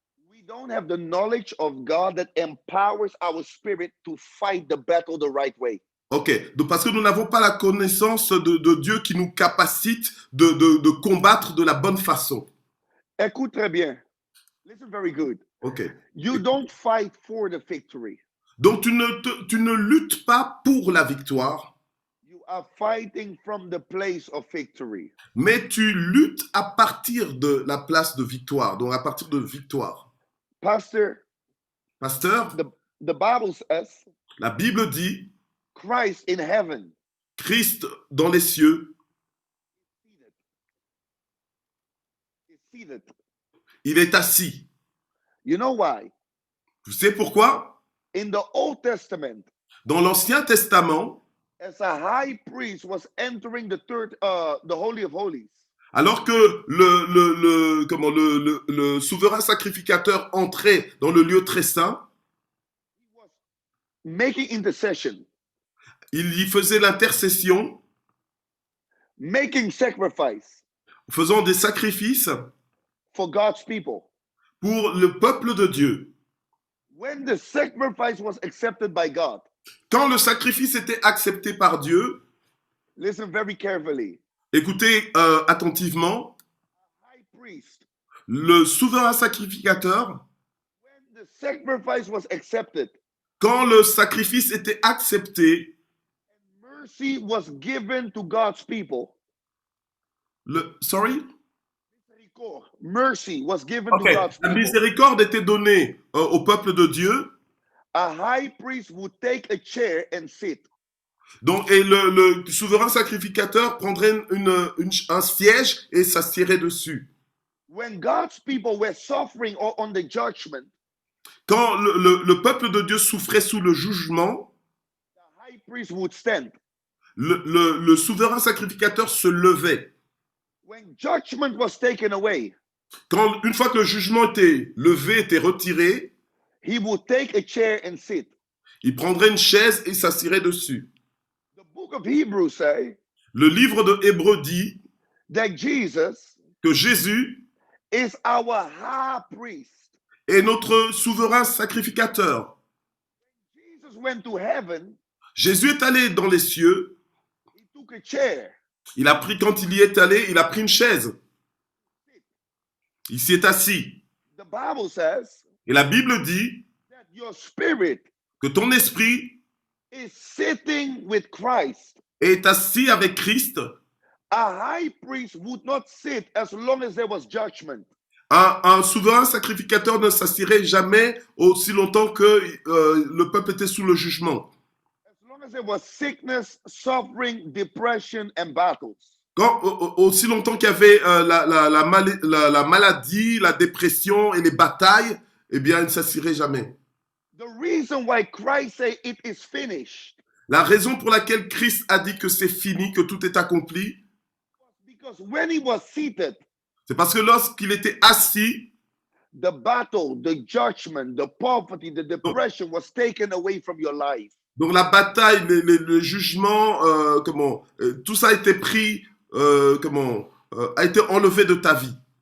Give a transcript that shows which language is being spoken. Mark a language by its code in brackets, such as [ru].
[en] We don't have the knowledge of God that empowers our spirit to fight the battle the right way. [fr] Ok, donc parce que nous n'avons pas la connaissance de Dieu qui nous capacite de combattre de la bonne façon. Écoute très bien. [en] Listen very good. Ok. You don't fight for the victory. [fr] Donc tu ne luttes pas pour la victoire, [en] You are fighting from the place of victory. [fr] mais tu luttes à partir de la place de victoire, donc à partir de victoire. [en] Pastor, [fr] Pasteur, [en] the Bible says [fr] la Bible dit, [en] Christ in heaven. [fr] Christ dans les cieux, [en] Is seated. [fr] il est assis. [en] You know why? [fr] Vous savez pourquoi? [en] In the Old Testament, [fr] Dans l'Ancien Testament, [en] as a high priest was entering the Holy of Holies, [fr] alors que le souverain sacrificateur entrait dans le lieu très saint, [en] he was making intercession, [fr] il y faisait l'intercession, [en] making sacrifice [fr] faisant des sacrifices [en] for God's people. [fr] pour le peuple de Dieu. [en] When the sacrifice was accepted by God, [fr] Quand le sacrifice était accepté par Dieu, [en] listen very carefully. [fr] écoutez attentivement, [en] High priest, [fr] le souverain sacrificateur, [en] when the sacrifice was accepted, [fr] quand le sacrifice était accepté, [en] mercy was given to God's people. Sorry? Mercy was given Ok, to God's [fr] la [en] people. [fr] miséricorde était donnée au peuple de Dieu. [en] A high priest would take a chair and sit. [fr] Donc, et le souverain sacrificateur prendrait un siège et s'assierait dessus. [en] When God's people were suffering or on the judgment, [fr] Quand le peuple de Dieu souffrait sous le jugement, [en] the high priest would stand. [fr] le souverain sacrificateur se levait. [en] When judgment was taken away, [fr] Quand, une fois que le jugement était levé, était retiré, [en] he would take a chair and sit. [fr] il prendrait une chaise et s'assierait dessus. [en] The book of Hebrews say [fr] Le livre de Hébreux dit [en] that Jesus [fr] que Jésus [en] is our high priest. [fr] est notre souverain sacrificateur. [en] Jesus went to heaven, [fr] Jésus est allé dans les cieux. [en] he took a chair. [fr] Quand il y est allé, il a pris une chaise. Il s'y est assis. [en] The Bible says [fr] Et la Bible dit [en] that your spirit [fr] que ton esprit [en] is sitting with Christ. [fr] est assis avec Christ. [en] A high priest would not sit as long as there was judgment. [fr] Un souverain sacrificateur ne s'assierait jamais aussi longtemps que le peuple était sous le jugement. [en] As long as there was sickness, suffering, depression, and battles. [fr] Aussi longtemps qu'il y avait la maladie, la dépression et les batailles, eh bien, il ne s'assierait jamais. [en] The reason why Christ said it is finished [fr] La raison pour laquelle Christ a dit que c'est fini, que tout est accompli, [en] was because when he was seated, [fr] c'est parce que lorsqu'il était assis, [en] the battle, the judgment, the poverty, the depression was taken away from your life. [fr] donc la bataille, le jugement, tout ça a été pris, a été enlevé de ta vie.